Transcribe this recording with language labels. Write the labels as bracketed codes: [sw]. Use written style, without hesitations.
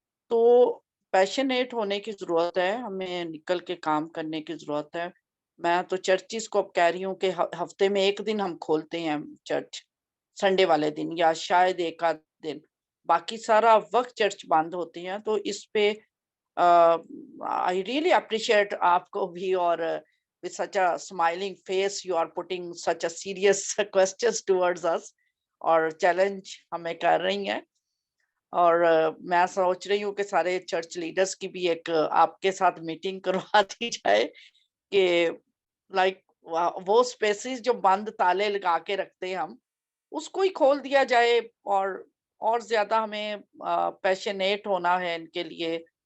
[ur] تو پیشنیٹ ہونے کی ضرورت ہے، ہمیں نکل کے کام کرنے کی ضرورت ہے. میں تو چرچز کو اب کہہ رہی ہوں کہ ہفتے میں ایک دن ہم کھولتے ہیں چرچ، سنڈے والے دن یا شاید ایک آدھ دن، باقی سارا وقت چرچ بند ہوتی ہیں. تو اس پہ [en] I really appreciate [ur] آپ کو بھی، اور [en] with such a smiling face you are putting such a serious questions towards us [ur] اور چیلنج ہمیں کر رہی ہیں. اور میں سوچ رہی ہوں کہ سارے چرچ لیڈرز کی بھی ایک آپ کے ساتھ میٹنگ کروا دی جائے کہ لائک وہ اسپیسیز جو بند تالے لگا کے رکھتے ہیں ہم، اس کو ہی کھول دیا جائے. اور زیادہ ہمیں پیشنیٹ ہونا ہے ان کے لیے.